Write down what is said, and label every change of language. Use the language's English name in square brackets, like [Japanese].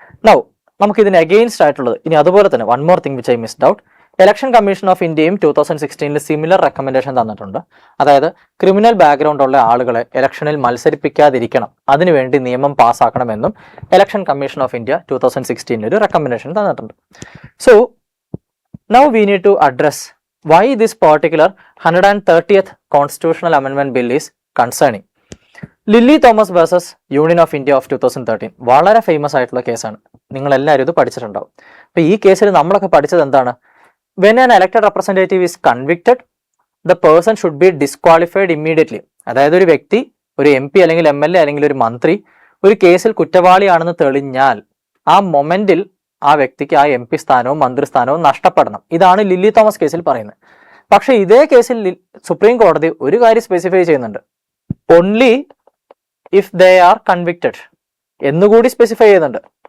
[Malayalam] Now നമുക്ക് ഇതിന് against ആയിട്ടുള്ളത് ഇനി അതുപോലെ തന്നെ [English] One more thing which I missed out. [Malayalam] Election commission of ഇന്ത്യയും 2016 സിമിലർ റെക്കമെൻഡേഷൻ തന്നിട്ടുണ്ട്. അതായത് ക്രിമിനൽ ബാക്ക്ഗ്രൗണ്ട് ഉള്ള ആളുകളെ ഇലക്ഷനിൽ മത്സരിപ്പിക്കാതിരിക്കണം, അതിനുവേണ്ടി നിയമം പാസ്സാക്കണമെന്നും ഇലക്ഷൻ കമ്മീഷൻ ഓഫ് ഇന്ത്യ 2016 ഒരു റെക്കമെൻഡേഷൻ തന്നിട്ടുണ്ട്. [English] So now we need to address why this particular 130th constitutional amendment bill is concerning. [Malayalam] Lily Thomas versus union of India of 2013 വളരെ ഫേമസ് ആയിട്ടുള്ള കേസാണ്. നിങ്ങൾ എല്ലാവരും ഇത് പഠിച്ചിട്ടുണ്ടാവും. അപ്പോൾ ഈ കേസിൽ നമ്മളൊക്കെ പഠിച്ചത് എന്താണ്? [English] When an elected representative is convicted, the person should be disqualified immediately. [Malayalam] അതായത് ഒരു വ്യക്തി, ഒരു MP അല്ലെങ്കിൽ MLA അല്ലെങ്കിൽ ഒരു മന്ത്രി ഒരു കേസിൽ കുറ്റവാളിയാണെന്ന് തെളിഞ്ഞാൽ ആ മൊമെന്റിൽ ആ വ്യക്തിക്ക് ആ MP സ്ഥാനവും മന്ത്രിസ്ഥാനവും നഷ്ടപ്പെടണം. ഇതാണ് ലില്ലി തോമസ് കേസിൽ പറയുന്നത്. പക്ഷെ ഇതേ കേസിൽ സുപ്രീം കോടതി ഒരു കാര്യം സ്പെസിഫൈ ചെയ്യുന്നുണ്ട്, [English] only if they are convicted [Malayalam] എന്നുകൂടി സ്പെസിഫൈ ചെയ്യുന്നുണ്ട്.